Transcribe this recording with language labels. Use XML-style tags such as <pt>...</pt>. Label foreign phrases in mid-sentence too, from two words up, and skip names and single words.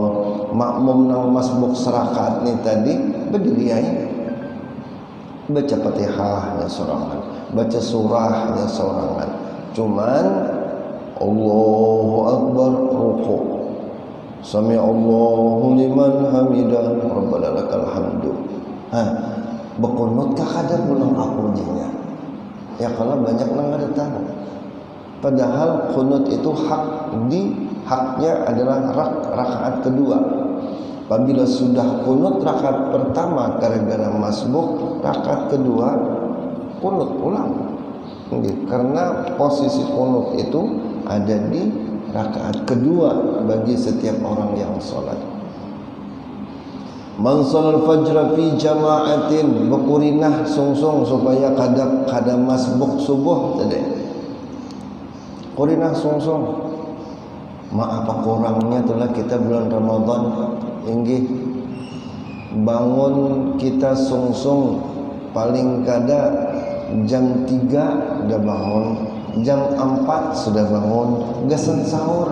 <bjn>Makmum nang masbuk serakaat ni tadi berdiri aja, baca Fatihah ya sorangan, baca surah ya sorangan, cuman</bjn> <ar>الله أكبر</ar> <bjn>ruku',</bjn> <ar>سمع الله لمن حمده، ربنا لك الحمد.</ar> <bjn>Berkunut kah kada pulang aku jinya? Ya kalau banyak nang ada tahu. Padahal kunut itu haknya adalah rakaat kedua.</bjn> <id>Apabila sudah kunut rakaat pertama gara-gara masbuk, rakaat kedua kunut ulang. Karena posisi kunut itu ada di rakaat kedua bagi setiap orang yang sholat.</id> <ar>من صلى الفجر في جماعة,</ar> <bjn>bekurinah sungsung supaya kada masbuk subuh tadi. Kurinah sungsung. Apa kurangnya itulah kita bulan Ramadan inggih bangun kita sungsung paling kada jam 3 udah bangun, jam 4 sudah bangun, gasen sahur.</bjn>